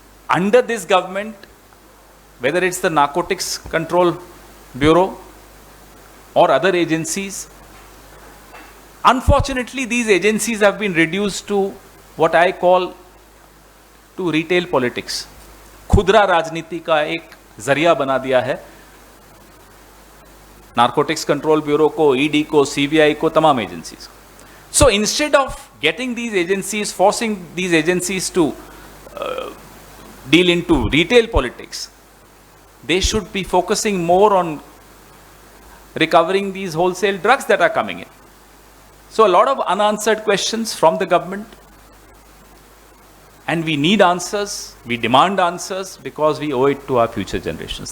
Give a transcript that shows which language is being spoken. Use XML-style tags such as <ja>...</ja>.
<en>Under this government, whether it's the Narcotics Control Bureau or other agencies, unfortunately these agencies have been reduced to what I call to retail politics.</en> <hi>खुदरा राजनीति का एक जरिया बना दिया है narcotics control bureau को, ED को, सीबीआई को, तमाम एजेंसीज को.</hi> <en>So instead of getting these agencies, forcing these agencies to deal into retail politics, they should be focusing more on recovering these wholesale drugs that are coming in. So a lot of unanswered questions from the government. And we need answers, we demand answers because we owe it to our future generations.</en>